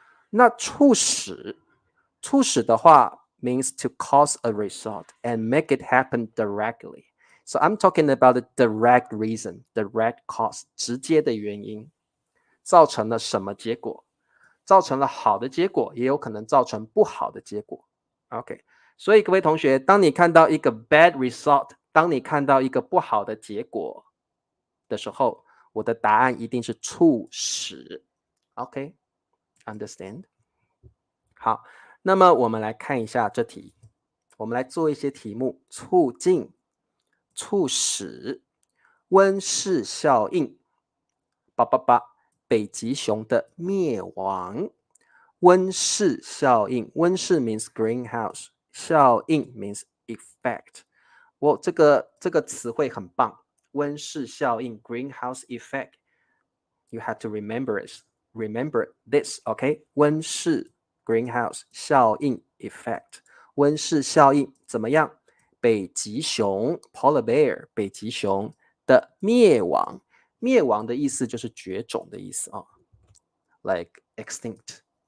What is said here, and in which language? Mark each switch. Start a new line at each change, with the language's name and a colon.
Chinese: 那促使的话
English: means to cause a result and make it happen directly. So I'm talking about the direct reason, direct cause,
Chinese: 直接的原因，造成了什么结果？造成了好的结果，也有可能造成不好的结果。 OK， 所以各位同学，当你看到一个
English: bad result，
Chinese: 当你看到一个不好的结果的时候，我的答案一定是促使。
English: OK，understand？
Chinese: 好，那么我们来看一下这题，我们来做一些题目：促进、促使、温室效应。北极熊的灭亡。温室效应，温室
English: means greenhouse，
Chinese: 效应
English: means effect。
Chinese: 这个词汇很棒，
English: 温室效应 greenhouse effect。You have to remember this, OK？
Chinese: 温室 greenhouse 效应 effect， 温室效应怎么样？北极熊 polar bear 北极熊的灭亡。灭亡的意思就是绝种的意思啊，
English: like extinct。